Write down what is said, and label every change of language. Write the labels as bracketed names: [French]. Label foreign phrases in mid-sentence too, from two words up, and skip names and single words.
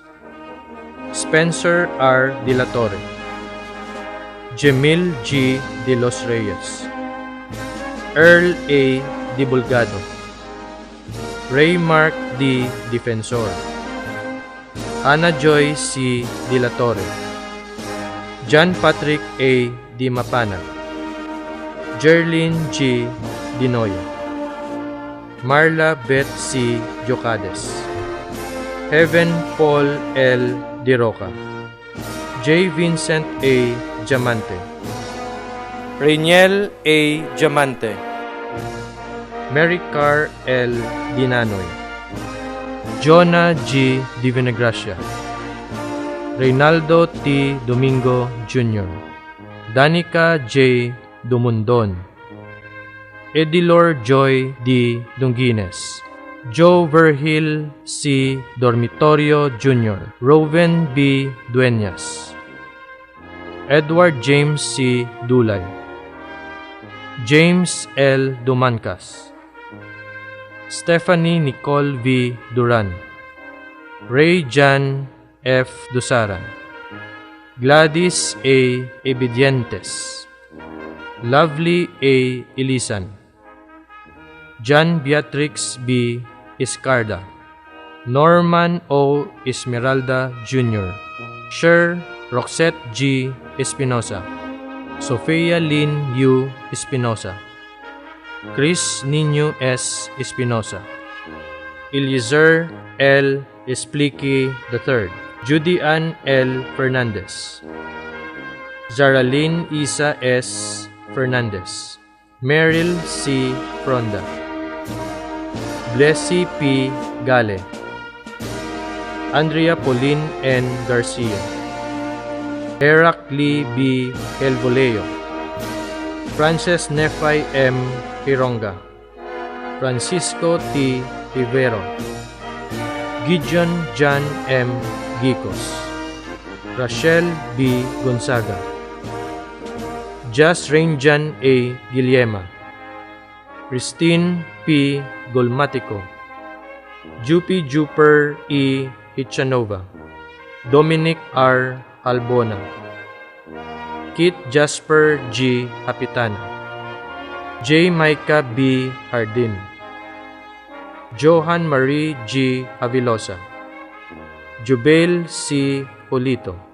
[English] Spencer R. De La Torre. Jamil G. De Los Reyes. Earl A. Divulgado. Ray Mark D. Defensor. Hannah Joy C. De La Torre. John Patrick A. Di Mapana. Jerlyn G. Dinoyo. Marla Beth C. Jocades. Heaven Paul L. Di Roca. J. Vincent A. Diamante. Rainiel A. Diamante. Mary Carr L. Dinanoy. Jonah G. Di Vinegracia. Reynaldo T. Domingo Jr. Danica J. Dumundon. Edilor Joy D. Dunguines. Joe Vergil C. Dormitorio Jr. Roven B. Dueñas. Edward James C. Dulay. James L. Dumancas. Stephanie Nicole V. Duran. Ray Jan F. Dusaran, Gladys A. Ebidientes, Lovely A. Ilisan, John Beatrix B. Iscarda, Norman O. Esmeralda Jr., Sher Roxette G. Espinosa, Sofia Lynn U. Espinosa, Chris Nino S. Espinosa, Eliezer L. Espliqui III, Judy Ann L. Fernandez, Zaraline Isa S. Fernandez, Meryl C. Fronda, Blessy P. Gale, Andrea Pauline N. Garcia, Herak Lee B. Helvoleo, Frances Nephi M. Hironga, Francisco T. Rivero, Gideon John M. Gicos, Rachel B. Gonzaga, Jas Rainjan A. Guillema, Christine P. Golmatico, Jupi Juper E. Hichanova, Dominic R. Albona, Kit Jasper G. Hapitana, J. Micah B. Hardin, Johan Marie G. Avilosa, Jubel C. Polito,